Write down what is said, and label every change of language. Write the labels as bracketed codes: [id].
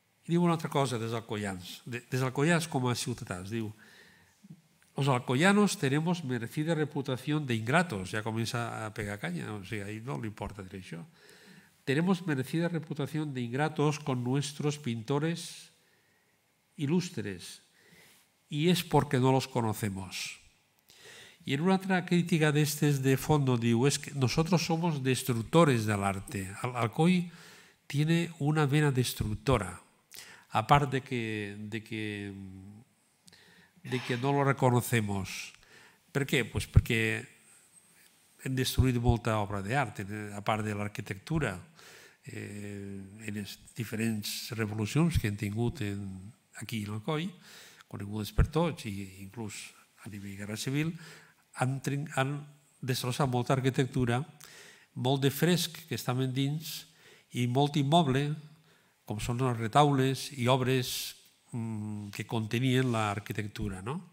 [ca] Diu una altra cosa dels alcoyans com a ciutadans. [es] Diu, los alcoyanos tenemos merecida reputación de ingratos. Ya comienza a pegar caña, o sea, ahí no le importa decir eso. Tenemos merecida reputación de ingratos con nuestros pintores ilustres y es porque no los conocemos. Y en una otra crítica de de fondo digo, es que nosotros somos destructores del arte. Alcoy tiene una vena destructora, aparte de que no lo reconocemos. ¿Por qué? Pues porque [ca] hem destruït molta obra d'art, a part de l'arquitectura, en les diferents revolucions que hem tingut aquí a Alcoi, conegudes per tots, i inclús a nivell de guerra civil, han destrossat molta arquitectura, molt de fresc que estaven dins i molt immoble, com són els retaules i obres que contenien l'arquitectura.